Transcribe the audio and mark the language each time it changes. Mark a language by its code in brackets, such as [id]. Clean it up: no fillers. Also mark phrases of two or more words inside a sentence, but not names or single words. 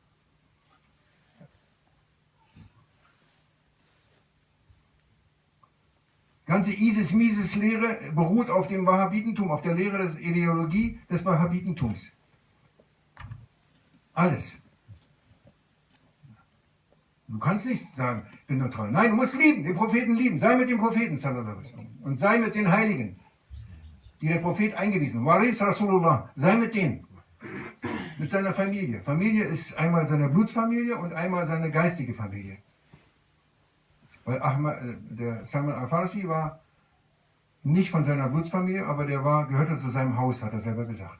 [de] Ganze ISIS-Mises-Lehre beruht auf dem Wahhabitentum, auf der Lehre der Ideologie des Wahhabitentums. Alles. Du kannst nicht sagen, ich bin neutral. Nein, du musst lieben, den Propheten lieben. Sei mit dem Propheten, [ar] صلى الله عليه وسلم. [de] Und sei mit den Heiligen, die der Prophet eingewiesen hat. [ar] وارث رسول الله, [de] sei mit denen. Mit seiner Familie. Familie ist einmal seine Blutsfamilie und einmal seine geistige Familie. Weil der Salman al-Farsi war nicht von seiner Blutsfamilie, aber der gehörte zu seinem Haus, hat er selber gesagt.